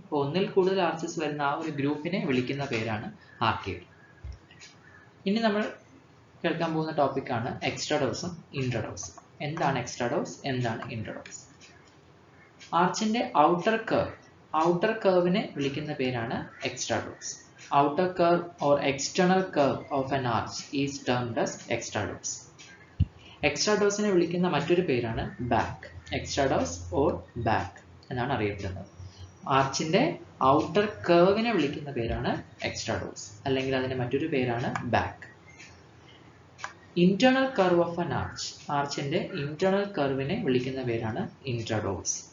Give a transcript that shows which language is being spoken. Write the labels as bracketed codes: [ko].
[ml] അപ്പോൾ ഒന്നിൽ കൂടുതൽ ആർച്ചസ് വരുന്ന ആ ഒരു ഗ്രൂപ്പിനെ വിളിക്കുന്ന പേരാണ് ആർക്കേഡ്. ഇനി നമ്മൾ കേൾക്കാൻ പോകുന്ന ടോപ്പിക്കാണ് എക്സ്ട്രാഡോസും ഇൻട്രഡോസും. എന്താണ് എക്സ്ട്രാഡോസ്, എന്താണ് ഇൻട്രഡോസ്? ആർച്ചിന്റെ ഔട്ടർ കർവിനെ വിളിക്കുന്ന പേരാണ് extrados. [en] Outer curve or external curve of an arch is termed as extrados. [ml] എക്സ്ട്രാഡോസിനെ വിളിക്കുന്ന മറ്റൊരു പേരാണ് ബാക്ക്. എക്സ്ട്രാഡോസ് ഓർ ബാക്ക് എന്നാണ് അറിയപ്പെടുന്നത്. ആർച്ചിന്റെ ഔട്ടർ കർവിനെ വിളിക്കുന്ന പേരാണ് എക്സ്ട്രാഡോസ്, അല്ലെങ്കിൽ അതിന്റെ മറ്റൊരു പേരാണ് back. [en] internal curve of an arch, [ml] ആർച്ചിന്റെ internal കർവിനെ വിളിക്കുന്ന പേരാണ് ഇൻട്രഡോസ്.